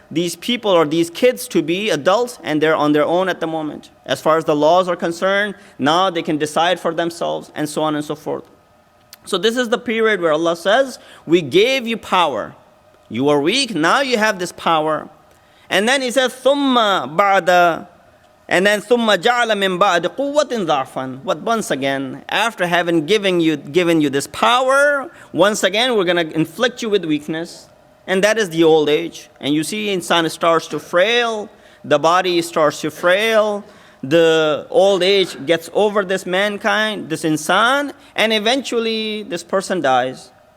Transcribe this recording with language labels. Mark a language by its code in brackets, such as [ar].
[en] these people or these kids to be adults, and they're on their own at the moment. As far as the laws are concerned, now they can decide for themselves, and so on and so forth. So this is the period where Allah says, we gave you power. You were weak, now you have this power. And then He says, [ar] ثُمَّ بَعْدَ, [en] and then [ar] ثُمَّ جَعَلَ مِن بَعْدِ قُوَّةٍ ضَعْفًا. [en] But once again, after having given you this power, once again we're going to inflict you with weakness. And that is the old age. And you see, insan starts to frail, the body starts to frail, the old age gets over this mankind, this insan, and eventually this person dies.